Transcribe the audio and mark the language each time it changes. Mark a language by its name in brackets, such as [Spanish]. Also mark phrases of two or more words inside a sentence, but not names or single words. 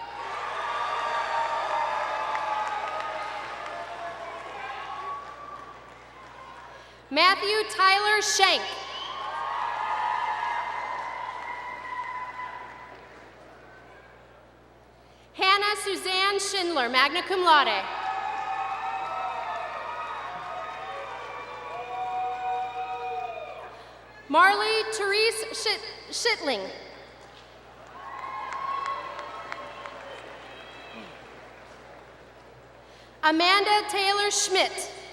[English] Matthew Tyler Schenk. Hannah Suzanne Schindler, [Latin] magna cum laude. [English] Marley Therese Schittling. Amanda Taylor Schmidt.